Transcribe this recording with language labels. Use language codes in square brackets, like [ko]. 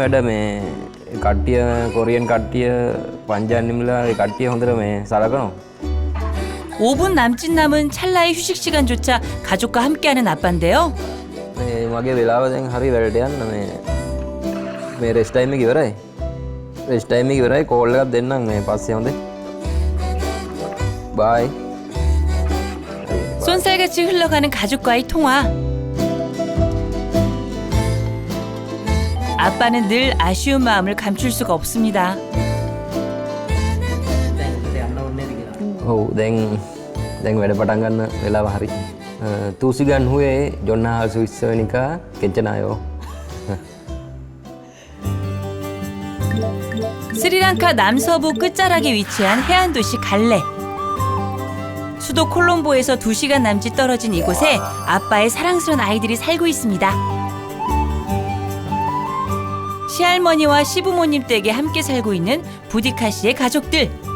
[si] වැඩ මේ කට්ටිය කොරියන් කට්ටිය පංජානිම්ලා ඒ කට්ටිය හොඳට මේ සලකනවා. [ko] 5분 남짓 남은 찰나의 휴식 시간조차 가족과 함께하는 아빠인데요. [si] මේ මගේ වෙලාව දැන් හරි වැඩට යන්න මේ රෙස්ට් ටයිම් එක ඉවරයි. රෙස්ට් ටයිම් එක ඉවරයි. කෝල් එකක් දෙන්නම් මේ පස්සේ හොඳේ. [ko] 바이. 쏜살같이 흘러가는 가족과의 통화. 아빠는 늘 아쉬운 마음을 감출 수가 없습니다. [si] ඔව් දැන් වැඩ පටන් ගන්න වෙලාව හරි. තුසිගන් හුවේ ජොන්නා සුවිස්සවනිකා [ko] 괜찮아요. 스리랑카 남서부 끝자락에 위치한 해안 도시 갈레. 수도 콜롬보에서 2시간 남짓 떨어진 이곳에 아빠의 사랑스러운 아이들이 살고 있습니다. 시할머니와 시부모님 댁에 함께 살고 있는 부디카 씨의 가족들.